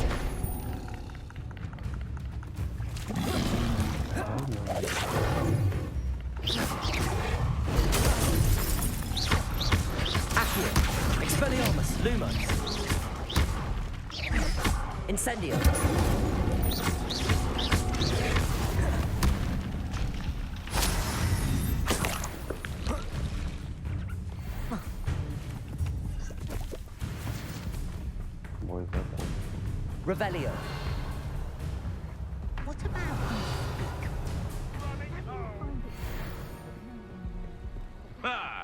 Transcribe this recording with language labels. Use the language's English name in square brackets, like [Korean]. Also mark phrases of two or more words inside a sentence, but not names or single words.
[Latin] Accio. Expelliarmus. Lumos. Incendio. [Russian] Бой закон. [Latin] Revelio. [English] What about unspeakable? Ha!